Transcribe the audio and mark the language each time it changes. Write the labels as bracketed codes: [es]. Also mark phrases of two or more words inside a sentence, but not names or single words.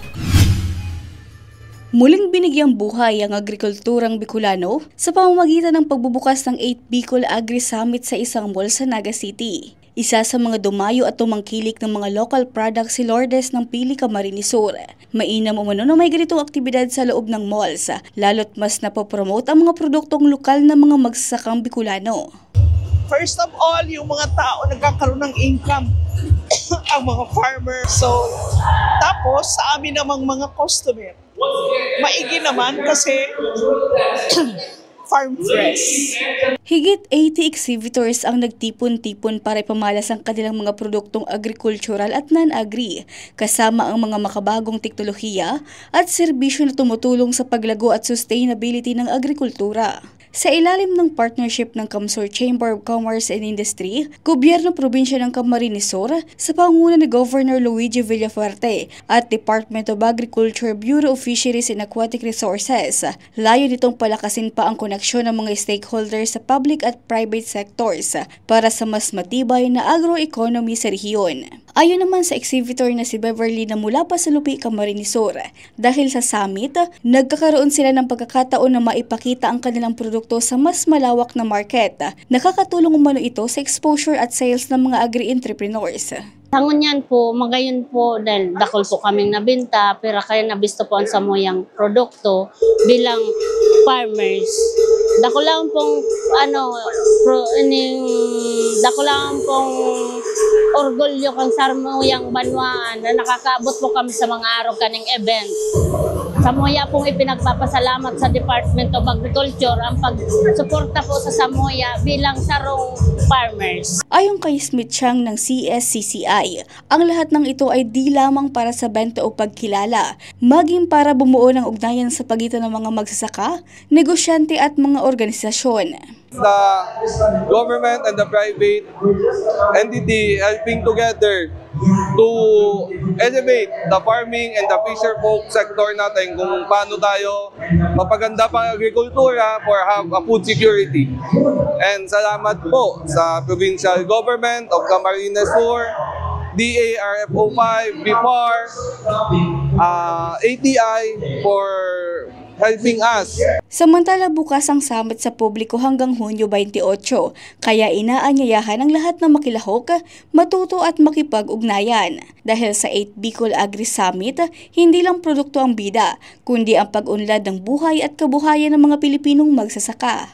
[tl] Muling binigyang buhay ang agrikulturang Bicolano sa pamamagitan ng pagbubukas ng 8th Bicol Agri Summit sa isang mall sa Naga City. Isa sa mga dumayo at tumangkilik ng mga local products si Lourdes ng Pili, Camarines Sur. Mainam umano na may ganitong aktibidad sa loob ng malls, lalo't mas napopromote ang mga produktong lokal ng mga magsasakang Bicolano. [en] First of all, [tl] yung mga tao nagkakaroon ng income, ang mga farmer. So, tapos sa amin namang mga customer, maigi naman kasi [en] farm fresh. [tl] Higit 80 exhibitors ang nagtipon-tipon para ipamalas ang kanilang mga produktong agricultural at non-agri, kasama ang mga makabagong teknolohiya at serbisyo na tumutulong sa paglago at sustainability ng agrikultura. Sa ilalim ng partnership ng Kamsur Chamber of Commerce and Industry, Gobyerno Probinsya ng Camarines Sur sa pangunguna ni Governor Luigi Villafuerte at Department of Agriculture, Bureau of Fisheries and Aquatic Resources, layo nitong palakasin pa ang koneksyon ng mga stakeholders sa public at [en] private sectors [tl] para sa mas matibay na agroeconomy sa rehiyon. Ayon naman sa exhibitor na si Beverly na mula pa sa Lupi, Camarines Sur, dahil sa summit, nagkakaroon sila ng pagkakataon na maipakita ang kanilang produkto sa mas malawak na market. Nakakatulong umano ito sa exposure at sales ng mga agri-entrepreneurs. [bik] Tangon yan po, magayon po dahil dakol po kaming nabinta, pero kaya nabisto po ang samoyang produkto bilang farmers. Dako lang pong orgulyo kang samoyang banwaan na nakakaabot po kami sa mga araw kaning event. Samoya pong ipinagpapasalamat sa Department of Agriculture ang pagsuporta po sa samoya bilang sarong farmers. [tl] Ayon kay Smith Chang ng CSCCI, ang lahat ng ito ay di lamang para sa benta o pagkilala, maging para bumuo ng ugnayan sa pagitan ng mga magsasaka, negosyante at mga organisasyon. [en] The government and the private entity helping together to elevate the farming and the fisher folk sector [tl] natin kung paano tayo mapaganda pa agrikultura [en] for have a food security. And [tl] salamat po sa [en] provincial government of Camarines Sur, DARFO 5, BIFAR, ATI for helping us. [tl] Samantala bukas ang summit sa publiko hanggang Hunyo 28, kaya inaanyayahan ang lahat na makilahok, matuto at makipag-ugnayan. Dahil sa 8 Bicol Agri Summit, hindi lang produkto ang bida, kundi ang pag-unlad ng buhay at kabuhayan ng mga Pilipinong magsasaka.